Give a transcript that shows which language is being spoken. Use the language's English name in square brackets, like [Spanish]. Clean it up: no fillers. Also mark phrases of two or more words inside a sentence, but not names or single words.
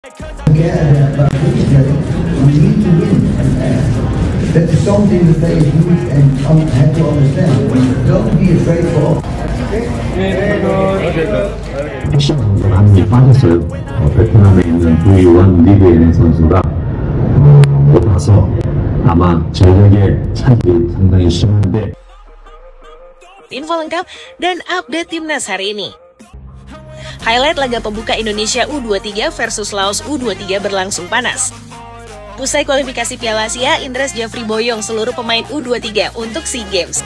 [English] Yeah, but we need to win. That's something that they use and have to understand. Don't be afraid for. [Korean] 많이 빠졌어요. 베트남에 있는 V1 리그에 있는 선수가 높아서 아마 전력의 차이가 상당히 심한데. [Indonesian] Info lengkap dan update timnas hari ini. Highlight laga pembuka Indonesia U23 versus Laos U23 berlangsung panas. Usai kualifikasi Piala Asia, Indras Jafri boyong seluruh pemain U23 untuk SEA Games.